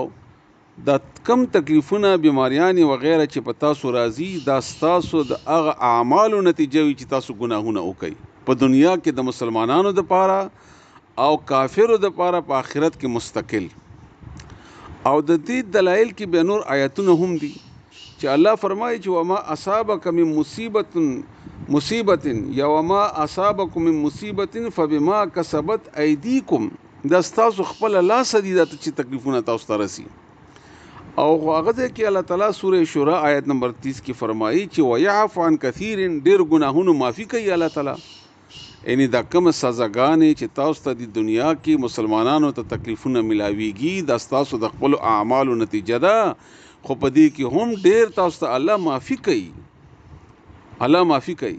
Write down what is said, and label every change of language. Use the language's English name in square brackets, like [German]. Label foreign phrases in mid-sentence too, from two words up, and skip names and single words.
[Pashto] دا کم تکلیفونه بیماریان و غیره چې په تاسو راځي دا تاسو د هغه اعمالو نتیجه وي چې تاسو ګناهونه وکړي په دنیا کې د مسلمانانو د پاره او کافرو د پاره په آخرت کې مستقل. او د دې دلایل کې به نور آیاتونه هم دي چې الله فرمایي چې [Arabic] وما اصابک من مصیبت [Pashto] یا [Arabic] وما اصابکم من مصیبت فبما کسبت ایدیکم، [Pashto] دا تاسو خپل لاس دي چې تکلیفونه تاسو ته رسي. او هغه کې الله تعالی سوره شورا آیت نمبر 30 کې فرمایي چې [Arabic] ويعفو عن كثير، [Pashto] ډیر ګناهونو معافي کوي الله تعالی. یعنی دا کوم سزاګانې چې تاسو ته د دنیا کې مسلمانانو ته تکلیفونه ملاويږي دا تاسو د خپل اعمالو نتیجه ده، خو په دې کې هم ډیر تاسو ته الله معافي کوي، الله معافي کوي.